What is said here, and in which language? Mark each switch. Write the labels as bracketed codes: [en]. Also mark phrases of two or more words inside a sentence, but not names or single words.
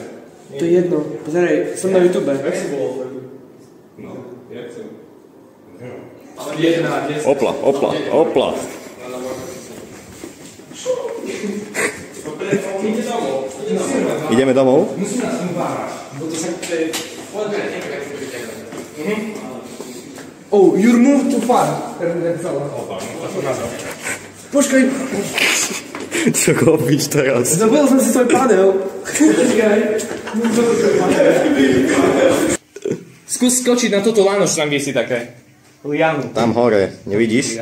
[sk] To je jedno, pozeraj, som na YouTube. Opla. Ideme domov? [en] Oh, you're moved too far. [sk] Počkaj, Čo robíš teraz? zabil som si svoj panel. Skús skočiť na toto lano, čo tam visí také. Lianu. Tam hore, nevidíš?